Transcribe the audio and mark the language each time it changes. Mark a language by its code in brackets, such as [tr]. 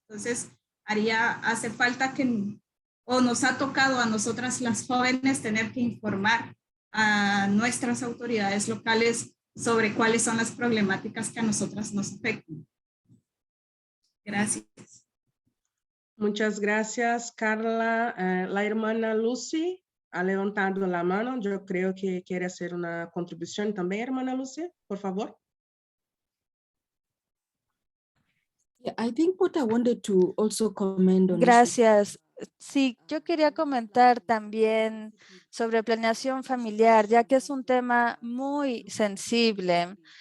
[es] Entonces hace falta o nos ha tocado a nosotras las jóvenes tener que informar a nuestras autoridades locales sobre cuáles son las problemáticas que a nosotras nos afectan. Gracias. Muchas gracias, Carla. La hermana Lucy ha levantado la mano. Yo creo que quiere hacer una contribución también, hermana Lucy, por favor. [en] Yeah, I think what I wanted to also comment on. [es] Gracias. Sí, yo quería comentar también sobre planeación familiar, ya que es un tema muy sensible.